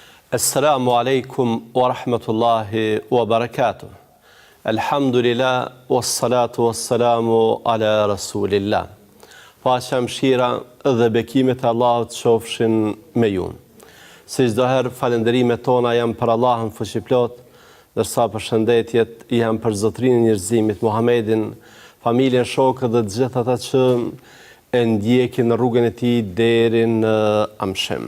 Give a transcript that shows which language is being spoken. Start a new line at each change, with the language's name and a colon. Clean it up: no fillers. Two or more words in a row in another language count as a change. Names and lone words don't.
Arabic: السلام عليكم ورحمة الله وبركاته. الحمد لله، والصلاة والسلام على رسول الله.
Albanian: Paqja, mëshira dhe bekimet e Allahut qofshin me ju. Si çdo herë falënderimet tona janë për Allahun fuqiplot, ndërsa përshëndetjet janë për Zotrinë e njerëzimit Muhammedin, familjen, shokët dhe të gjithë ata që e ndjekin në rrugën e tij deri në amshëm.